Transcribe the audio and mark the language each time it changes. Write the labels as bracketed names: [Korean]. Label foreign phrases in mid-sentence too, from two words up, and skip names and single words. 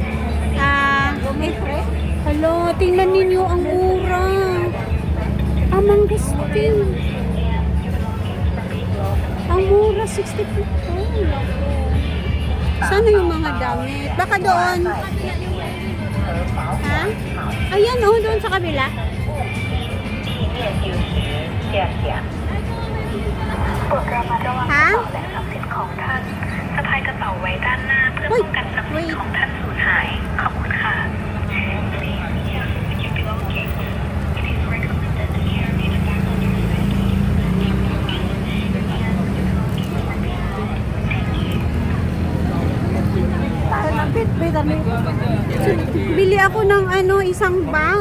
[Filipino] Hello, tingnan ninyo ang mura. Amang gusto. Ang mura, 60 pesos. Sana yung mga damit? Baka doon. Ha? Ayan, doon sa kabila. [Thai] โปรดระมัดระวังกระ ฮะ เป๋าและทรัพย์สินของท่านสะพายกระเป๋าไว้ด้านหน้าเพื่อป้องกันทรัพย์สินของท่านสูญหาย ขอบคุณค่ะ [Filipino] Bili ako ng isang bag.